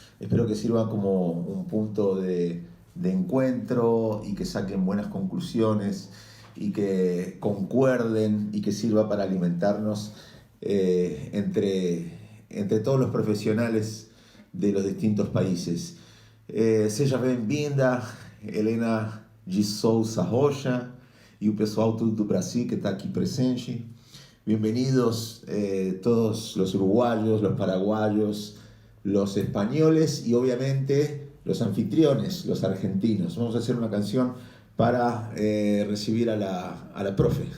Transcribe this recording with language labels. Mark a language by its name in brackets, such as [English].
[Spanish] Espero que sirva como un punto de encuentro y que saquen buenas conclusiones y que concuerden y que sirva para alimentarnos entre todos los profesionales de los distintos países. [Portuguese] Seja bem-vinda, Helena de Souza Rocha, e o pessoal todo do Brasil que está aqui presente. [Spanish] Bienvenidos todos los uruguayos, los paraguayos, los españoles y obviamente los anfitriones, los argentinos. Vamos a hacer una canción para recibir a la profe.